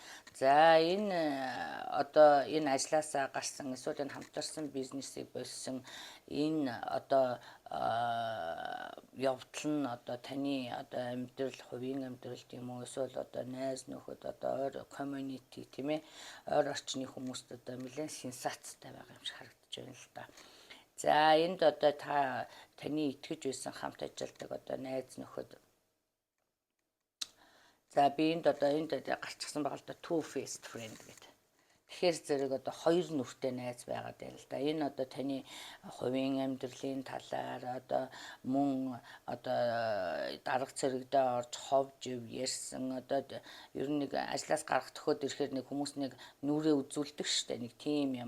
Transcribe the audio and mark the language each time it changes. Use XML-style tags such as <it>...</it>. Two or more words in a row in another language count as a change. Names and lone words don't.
<mn>За энэ одоо энэ ажилласаа гарсан эсвэл энэ хамтарсан бизнесийг болсон энэ одоо явдал нь одоо таны одоо амьдрал, хувийн амьдралд юм уу эсвэл одоо найз нөхөд одоо ойр community тийм ээ. Ойр орчны хүмүүст одоо нэлээд сенсацтай байгаа юм шиг харагдаж байна л да. За энд одоо таны итгэж байсан хамт ажилладаг одоо найз нөхөд. За би энд гарчихсан байгаа л да</mn> <en>two faced friend</en> <mn>гэдэг. Тэгэхээр зэрэг одоо хоёр нүртэй найз байгаад байна л да. Энэ одоо таны хувийн амьдралын талаар одоо мөн одоо дарга цэрэгдээ орж ховж ярьсан одоо ер нь нэг ажлаас гарах төхөөд ирэхээр нэг хүмүүс нэг нүрээ үзүүлдэг штэ нэг тийм юм.</mn>